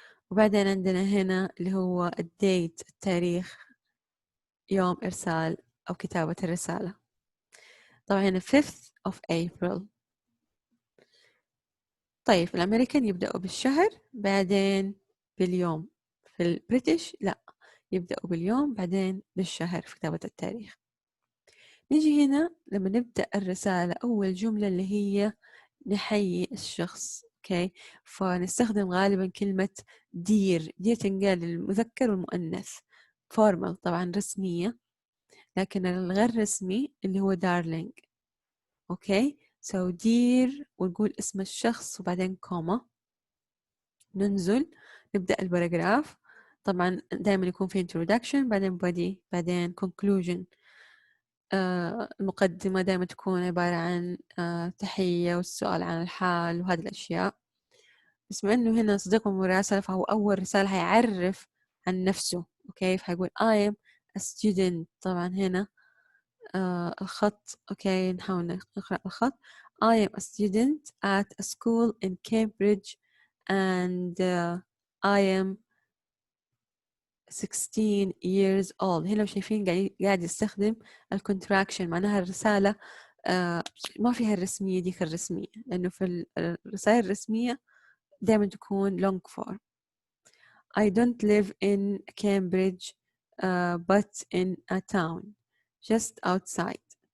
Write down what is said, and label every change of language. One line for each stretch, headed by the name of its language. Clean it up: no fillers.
Arabic: وبعدين عندنا هنا اللي هو الديت، التاريخ، يوم إرسال أو كتابة الرسالة. طبعا هنا
English: 5th of April.
Arabic: طيب في الأمريكان يبدأوا بالشهر بعدين باليوم، في البريتش لا، يبدأوا باليوم بعدين بالشهر في كتابة التاريخ. نيجي هنا لما نبدأ الرسالة، أول جملة اللي هي نحيي الشخص. أوكي. فنستخدم غالبا كلمة دير. دير تنقال للمذكر والمؤنث، فورمال طبعا رسمية، لكن الغير رسمي اللي هو دارلينج. أوكي. دير ونقول اسم الشخص وبعدين كوما، ننزل نبدأ الباراجراف. طبعا دائما يكون في introduction بعدين body بعدين conclusion. المقدمة دائما تكون عبارة عن تحية والسؤال عن الحال وهذه الأشياء. بس بما إنه هنا صديق مراسلة فهو أول رسالة هيعرف عن نفسه. أوكي. فهيقول
English: I am a student.
Arabic: طبعا هنا الخط. أوكي نحاول نقرأ الخط.
English: I am a student at a school in Cambridge and I am 16 years old.
Arabic: هنا لو شايفين قاعد يستخدم الكونتراكشن، معناها الرسالة ما فيها الرسمية ديك الرسمية، لأنه في الرسائل الرسمية دائما تكون long form.
English: I don't live in Cambridge but in a town just outside.